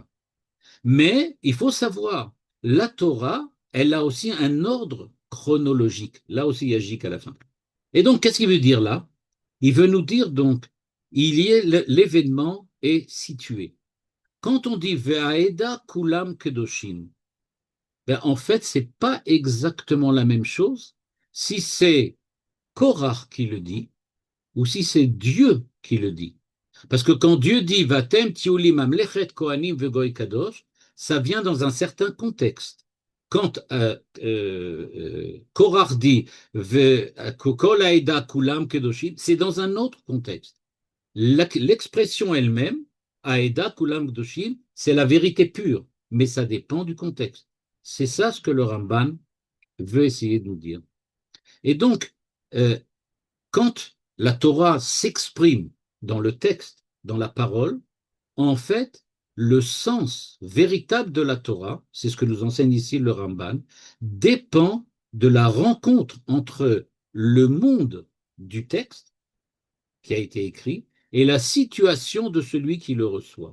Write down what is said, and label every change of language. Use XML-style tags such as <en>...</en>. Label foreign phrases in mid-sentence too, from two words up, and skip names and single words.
<fr>Mais il faut savoir, la Torah, elle a aussi un ordre chronologique. Là aussi, il y a J à la fin. Et donc, qu'est-ce qu'il veut dire là? Il veut nous dire donc, il y est l'événement est situé. Quand on dit</fr> <he>והעדה כולם קדושים,</he> <fr>ben, en fait, c'est pas exactement la même chose si c'est Korach qui le dit ou si c'est Dieu qui le dit. Parce que quand Dieu dit</fr> <he>ואתם תהיו לי ממלכת כהנים וגוי קדוש,</he> <fr>ça vient dans un certain contexte. Quand Korach dit</fr> <he>כל העדה כולם קדושים,</he> <fr>c'est dans un autre contexte. L'expression elle-même,</fr> <he>העדה כולם קדושים,</he> <fr>c'est la vérité pure, mais ça dépend du contexte. C'est ça ce que le Ramban veut essayer de nous dire. Et donc, euh, quand la Torah s'exprime dans le texte, dans la parole, en fait, le sens véritable de la Torah, c'est ce que nous enseigne ici le Ramban, dépend de la rencontre entre le monde du texte qui a été écrit et la situation de celui qui le reçoit.</fr>